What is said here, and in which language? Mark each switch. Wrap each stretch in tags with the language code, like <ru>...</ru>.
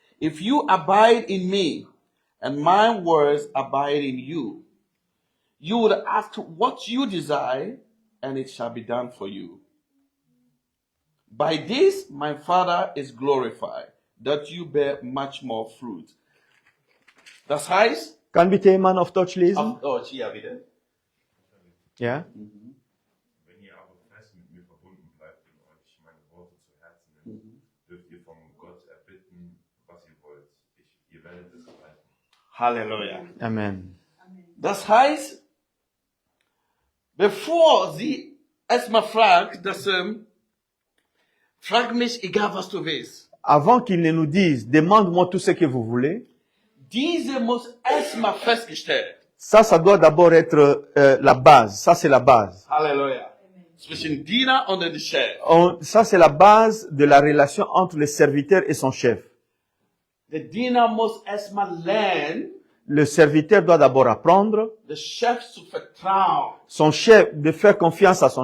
<en>If you abide in me, and my words abide in you, you will ask what you desire, and it shall be done for you. By this my Father is glorified, that you bear much more fruit.</en> <de>Das heißt, Kann bitte jemand auf Deutsch lesen? auf Deutsch, ja bitte. Ja? Wenn ihr aber fest mit mir verbunden bleibt und euch meine Worte zu Herzen nimmt, dürft ihr von Gott erbitten, was ihr wollt. Ihr werdet es erhalten. Halleluja. Amen. Das heißt, bevor sie erstmal fragt, frag mich, egal was du willst.</de> <fr>Avant qu'il ne nous dise, demande-moi tout ce que vous voulez,</fr> <de>Diese muss erstmal festgestellt.</de> <fr>ça doit d'abord être la base. Ça, c'est la base. Halleluja.</fr> <de>Zwischen Diener und dem Chef.</de> <fr>Ça, c'est la base de la relation entre le serviteur et son chef.</fr> <de>Der Diener muss erstmal lernen,</de> <fr>Le serviteur doit d'abord apprendre,</fr> <de>dem Chef zu vertrauen,</de> <fr>son chef, de faire confiance à son</fr>